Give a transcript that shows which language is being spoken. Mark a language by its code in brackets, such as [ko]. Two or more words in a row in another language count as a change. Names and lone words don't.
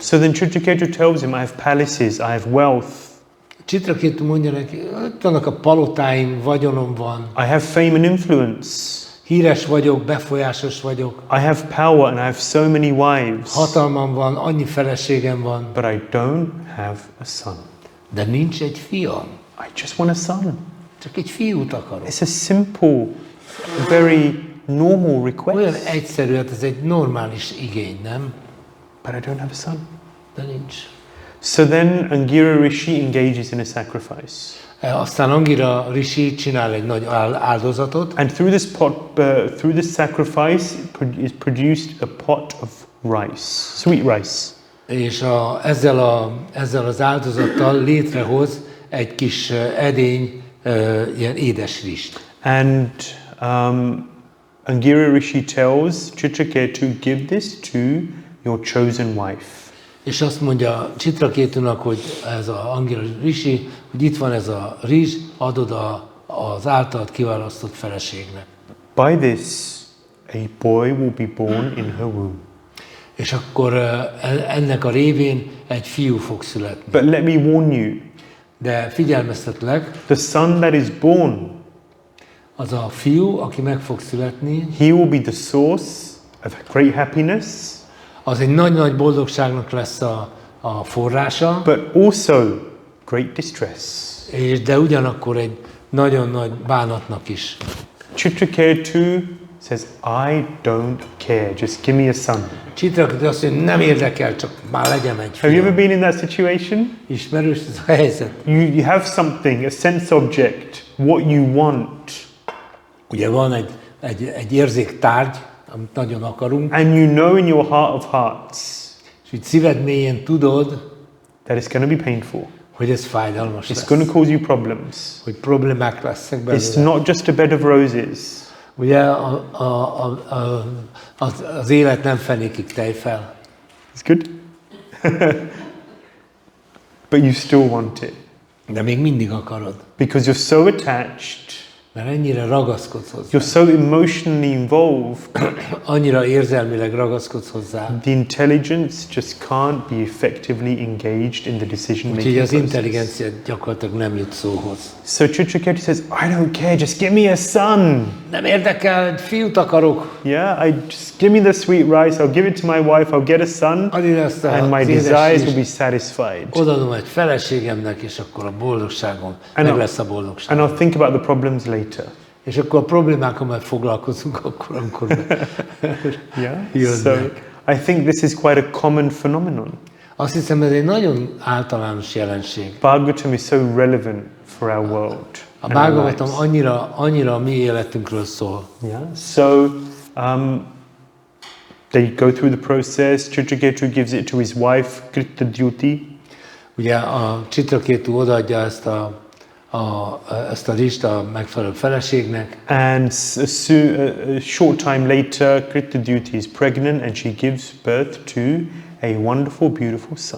[en] So then Citraketu tells him, I have palaces, I have wealth. [hu] Citraketu mondja neki, ott vannak a palotáim, vagyonom van, [en] I have fame and influence. [hu] híres vagyok, befolyásos vagyok, [en] I have power and I have so many wives. [hu] hatalmam van, annyi feleségem van, [en] But I don't have a son. [hu] de nincs egy fiam. [en] I just want a son. [hu] Csak egy fiút akarok. [en] It's a simple, very normal request. [hu] Olyan egyszerű, hát ez egy normális igény, nem? [en] But I don't have a son. [hu] De nincs. [en] So then Angira Rishi engages in a sacrifice. [hu] Aztán Angira Rishi csinál egy nagy áldozatot, [en] And through this sacrifice is produced a pot of rice, sweet rice. [hu] és ezzel az áldozattal létrehoz egy kis edény, ilyen édes rist. [en] And Angira Rishi tells Citraketu, give this to your chosen wife. [hu] És azt mondja Citraketunak, hogy ez a Angira Rishi, hogy itt van ez a rizs, adod az általad kiválasztott feleségnek. [en] By this, a boy will be born in her womb. [hu] És akkor ennek a révén egy fiú fog születni. [en] But let me warn you, [hu] De figyelmeztetlek, [en] the son that is born, [hu] az a fiú, aki meg fog születni, [en] he will be the source of great happiness, [hu] az egy nagy-nagy boldogságnak lesz a forrása, [en] but also great distress. [hu] de ugyanakkor egy nagyon nagy bánatnak is. [en] Citraketu says, I don't care, just give me a son. [hu] Citraketu azt mondja, nem érdekel, csak már legyen egy [en] Have you ever [hu] fiú. [en] been in that situation? [hu] Ismerős ez a helyzet? [en] You have something, a sense object, what you want, [hu] Ugye van egy érzéktárgy, amit nagyon akarunk, [en] and you know in your heart of hearts [hu] és így szíved mélyén tudod, [en] that it's going to be painful. [hu] hogy ez fájdalmas [en] It's [hu] lesz, [en] going to cause you problems. [hu] hogy problémák lesznek [en] It's [hu] belőle. [en] not just a bed of roses. [hu] Ugye az élet nem fenékig tejfel, [en] It's good. But you still want it [hu] de még mindig akarod. [en] because you're so attached. [hu] Mert ennyire ragaszkodsz hozzá. [en] You're so emotionally involved. [hu] Annyira érzelmileg ragaszkodsz hozzá. [en] The intelligence just can't be effectively engaged in the decision [hu] Úgyhogy [en] making [hu] az [en] process. [hu] intelligencia gyakorlatilag nem jut szóhoz. [en] So Citraketu says, I don't care, just give me a son. [hu] Nem érdekel, fiút akarok. [en] Yeah, just give me the sweet rice, I'll give it to my wife, I'll get a son, [hu] Adj ezt [en] and my [hu] az [en] desires will [hu] édes [en] be satisfied. [hu] odaadom egy feleségemnek, és akkor a boldogságom, [en] And [hu] meg [en] I'll- [hu] lesz a boldogság. [en] And I'll think about the problems later. [hu] És akkor a problémákkal majd foglalkozunk akkor, amikor [en] Yeah. [hu] jönnek. [en] So I think this is quite a common phenomenon. [hu] Azt hiszem, ez egy nagyon általános jelenség. [en] Bhagavatam is so relevant for our world. [hu] A [en] and our [hu] Bhagavatam [en] lives. [hu] annyira a mi életünkről szól. [en] Yeah. So they go through the process. Citraketu gives it to his wife, Kritta-dyuti. [hu] Ugye a Citraketu odaadja ezt a list a megfelelő feleségnek, [en] And a short time later, Kritta-dyuti is pregnant and she gives birth to a wonderful, beautiful son.